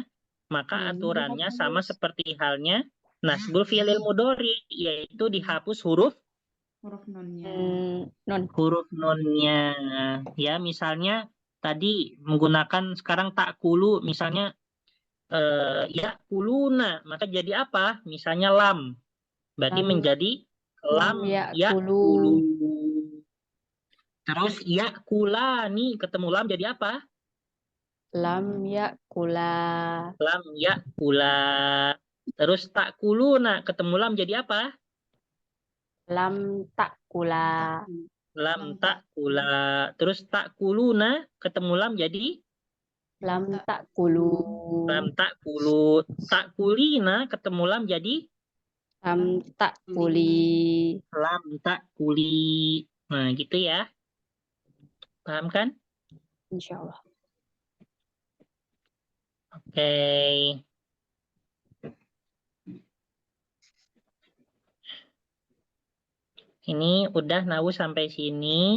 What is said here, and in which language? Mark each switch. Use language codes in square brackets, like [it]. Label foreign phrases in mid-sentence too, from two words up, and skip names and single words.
[id] Maka aturannya sama seperti halnya [ar] نصب الفعل المضارع, [id] yaitu dihapus huruf Nunnya. nunnya. Ya, misalnya tadi menggunakan sekarang takulu, misalnya ya kuluna, maka jadi apa? Misalnya lam. Berarti Lam menjadi lam yakulu. yakulu. Terus yakulani ketemu lam jadi apa? [ar] لم يقولا. لم يقولا. [id] Terus takuluna ketemu lam jadi apa? [ar] لم تقولا. لم تقولا. [id] Terus takuluna ketemu lam jadi [ar] لم تقولوا. لم تقولوا. [id] Takulina ketemu lam jadi [ar] لم تقولي. لم تقولي. [id] Nah, gitu ya. Paham kan? [ar] إن شاء الله. [id] Oke. Ini udah Nawu sampai sini.